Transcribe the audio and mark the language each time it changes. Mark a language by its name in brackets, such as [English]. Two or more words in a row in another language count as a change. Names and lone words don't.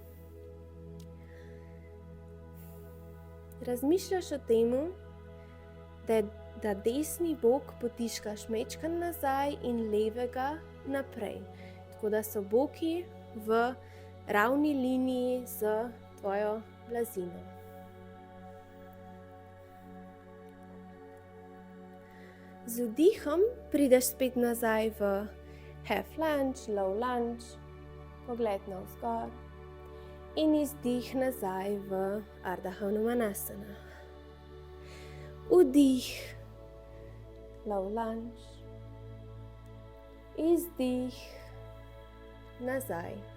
[Slovenian] Razmišljaš o tem, da desni bok potiskaš majčkeno nazaj in levega naprej. Tako da so boki v ravni liniji z tvojo blazino. Z vdihom prideš spet nazaj v [English] half lunge, low lunge, [Slovenian] pogled navzgor in izdih nazaj v Ardha Hanumanasana. Vdih, [English] low lunge, [Slovenian] izdih, nazaj.